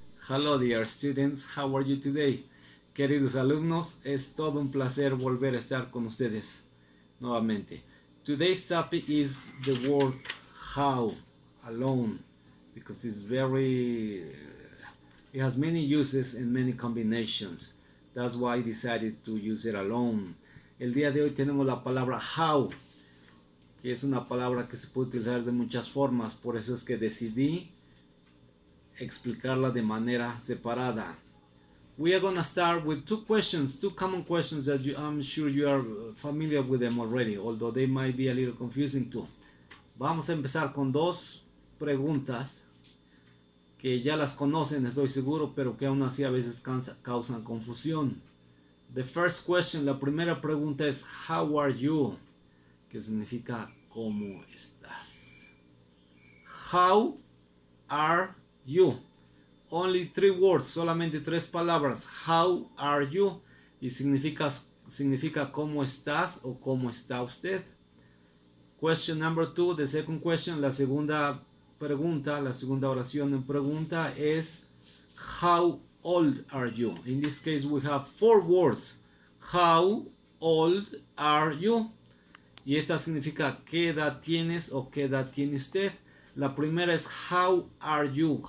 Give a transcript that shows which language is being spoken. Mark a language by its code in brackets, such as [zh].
[en] Hello dear students, how are you today? [es] Queridos alumnos, es todo un placer volver a estar con ustedes nuevamente. [en] Today's topic is the word how, alone, because it has many uses and many combinations. That's why I decided to use it alone. [es] El día de hoy tenemos la palabra how, que es una palabra que se puede utilizar de muchas formas, por eso es que decidí explicarla de manera separada. [en] We are gonna start with two common questions that I'm sure you are familiar with them already, although they might be a little confusing too. Vamos a empezar con dos preguntas que ya las conocen, estoy seguro, pero que aún así a veces causan confusión. The first question, [es] la primera pregunta es [en] how are you, [es] que significa ¿cómo estás? [en] How are you? Only three words, [es] solamente tres palabras. [en] How are you? [es] Y significa ¿cómo estás? O ¿cómo está usted? [en] Question number two, the second question, [es] la segunda pregunta, la segunda oración en pregunta es [en] how old are you? In this case we have four words. How old are you? [es] Y esta significa ¿qué edad tienes o qué edad tiene usted? La primera es [en] how are you?